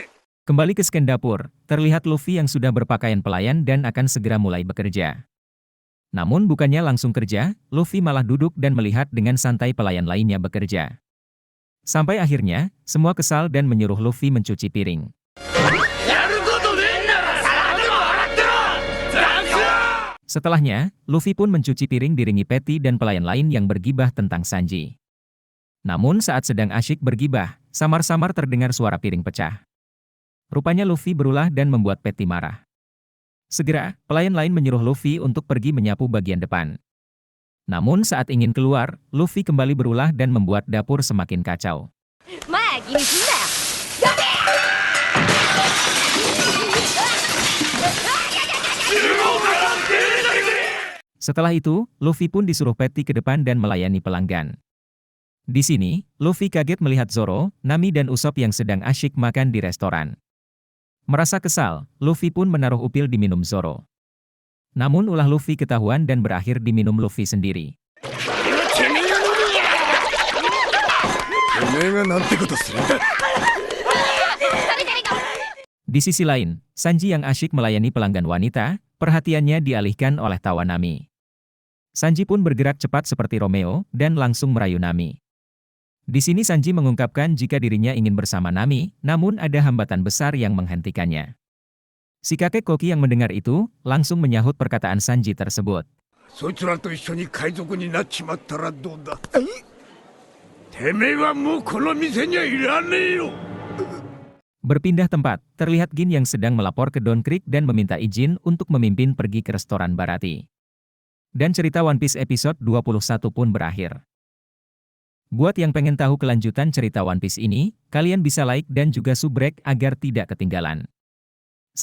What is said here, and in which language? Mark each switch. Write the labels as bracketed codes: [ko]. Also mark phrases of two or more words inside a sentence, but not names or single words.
[id] Kembali ke scan dapur, terlihat Luffy yang sudah berpakaian pelayan dan akan segera mulai bekerja. Namun bukannya langsung kerja, Luffy malah duduk dan melihat dengan santai pelayan lainnya bekerja. Sampai akhirnya, semua kesal dan menyuruh Luffy mencuci piring. [ja] やることねえんなら皿でも洗ってろザク！ [id] Setelahnya, Luffy pun mencuci piring diringi Patty dan pelayan lain yang bergibah tentang Sanji. Namun saat sedang asyik bergibah, samar-samar terdengar suara piring pecah. Rupanya Luffy berulah dan membuat Patty marah. Segera, pelayan lain menyuruh Luffy untuk pergi menyapu bagian depan. Namun saat ingin keluar, Luffy kembali berulah dan membuat dapur semakin kacau. [ja] まあ気にすんなよ。 [id] Setelah itu, Luffy pun disuruh Patty ke depan dan melayani pelanggan. Di sini, Luffy kaget melihat Zoro, Nami dan Usopp yang sedang asyik makan di restoran. Merasa kesal, Luffy pun menaruh upil di minum Zoro. Namun ulah Luffy ketahuan dan berakhir diminum Luffy sendiri. [ja] おめえがなんてことする。 [id] Di sisi lain, Sanji yang asyik melayani pelanggan wanita, perhatiannya dialihkan oleh tawa Nami. Sanji pun bergerak cepat seperti Romeo dan langsung merayu Nami. Di sini Sanji mengungkapkan jika dirinya ingin bersama Nami, namun ada hambatan besar yang menghentikannya. Si kakek Koki yang mendengar itu, langsung menyahut perkataan Sanji tersebut. [ja] そいつらと一緒に海賊になっちまったらどうだ。てめえはもうこの店にはいらねえよ。 [id] Berpindah tempat, terlihat Gin yang sedang melapor ke Don Krieg dan meminta izin untuk memimpin pergi ke restoran Barati. Dan cerita One Piece episode 21 pun berakhir. Buat yang pengen tahu kelanjutan cerita One Piece ini, kalian bisa like dan juga subrek agar tidak ketinggalan.